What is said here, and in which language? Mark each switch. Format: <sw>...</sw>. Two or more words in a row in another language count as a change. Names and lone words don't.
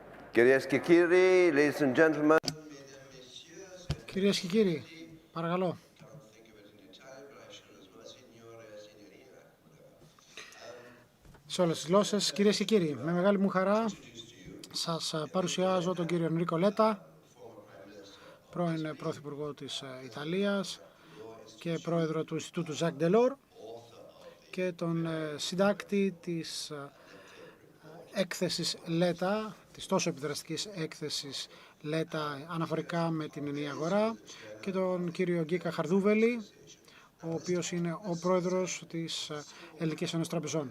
<el>Κυρίες και κύριοι,</el> <en>ladies and gentlemen.</en> <el>Κυρίες και κύριοι, παρακαλώ. Σε όλες τις γλώσσες, κυρίες και κύριοι, με μεγάλη μου χαρά σας παρουσιάζω τον κύριο Ενρίκο Λέτα, πρώην Πρωθυπουργό της Ιταλίας και πρόεδρο του Ινστιτούτου Ζακ Ντελόρ και τον συντάκτη της έκθεσης Λέτα, της τόσο επιδραστικής έκθεσης Λέτα αναφορικά με την ενιαία αγορά, και τον κύριο Γκίκα Χαρδούβελη, ο οποίος είναι ο πρόεδρος της Ελληνικής Ένωσης Τραπεζών.</el>